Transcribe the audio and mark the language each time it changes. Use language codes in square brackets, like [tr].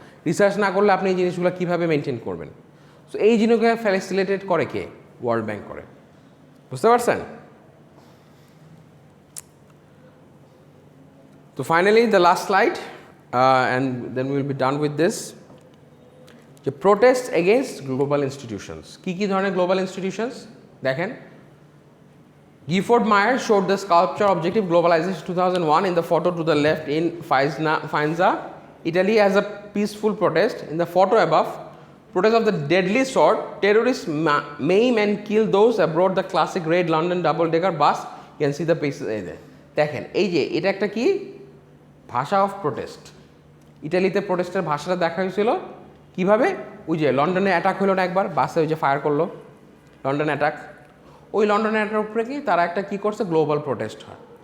[bn] Research না করলে আপনি এই জিনিসগুলো কীভাবে মেনটেন করবেন? সো এই জিনিসগুলো ফ্যাসিলিটেট করে কে? ওয়ার্ল্ড ব্যাংক করে। বুঝতে পারছেন? [en] তো finally the last slide and then will be done with this, যে protest against global institutions. [bn] কী কী ধরনের গ্লোবাল ইনস্টিটিউশনস দেখেন, [en] Gifford Meyer showed the sculpture objective globalization 2001 in the photo to the left in Faenza, Italy, as a peaceful protest. In the photo above, protest of the deadly sort, terrorists maim and kill those aboard the classic red London double-decker bus. You can see the pieces there. [bn] দেখেন এই যে এটা একটা কি ভাষা of protest. ইটালিতে প্রোটেস্টের ভাষাটা দেখা হয়েছিল কীভাবে, ওই যে লন্ডনে অ্যাটাক হলো না একবার, বাসে ওই যে ফায়ার করলো, লন্ডন অ্যাটাক, ওই লন্ডন অ্যাটাকের উপরে কি তারা একটা কী করছে, গ্লোবাল প্রোটেস্ট হয়।